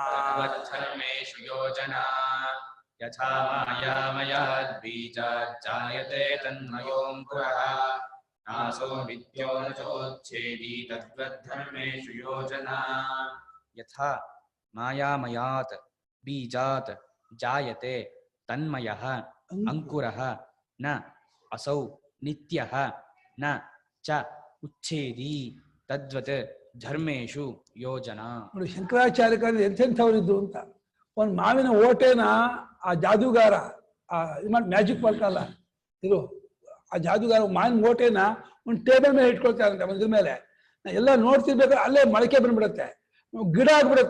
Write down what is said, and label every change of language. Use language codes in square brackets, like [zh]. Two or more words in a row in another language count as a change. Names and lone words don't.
[sa] यथा मायामयाद् बीजात् जायते तन्मयोऽङ्कुरः नासो नित्यो न चोच्छेदी तद्वद्धर्मेषु योजना। यथा मायामयात् बीजात् जायते तन्मयः अंकुरः न असौ नित्यः न च उच्छेदी तद्वत् ಧರ್ಮೇಶು ಯೋಜನಾ. [kn] ನೋಡಿ, ಶಂಕರಾಚಾರ್ಯಕಾರ್ಯ ಎಂಥೆಂಥವರಿದ್ದು ಅಂತ. ಒಂದು ಮಾವಿನ ಓಟೆನ ಆ ಜಾದೂಗಾರ ಮ್ಯಾಜಿಕ್ ಮಾಡ್ಕಲ್ಲ ಇದು, ಆ ಜಾದೂಗಾರ ಮಾವಿನ ಓಟೆನ ಒಂದು ಟೇಬಲ್ ಮೇಲೆ ಇಟ್ಕೊಳ್ತಾರಂತೆ, ಇದ್ರ ಮೇಲೆ ಎಲ್ಲ ನೋಡ್ತಿರ್ಬೇಕಾದ್ರೆ ಅಲ್ಲೇ ಮೊಳಕೆ ಬಂದ್ಬಿಡುತ್ತೆ, ಗಿಡ ಆಗ್ಬಿಡುತ್ತೆ.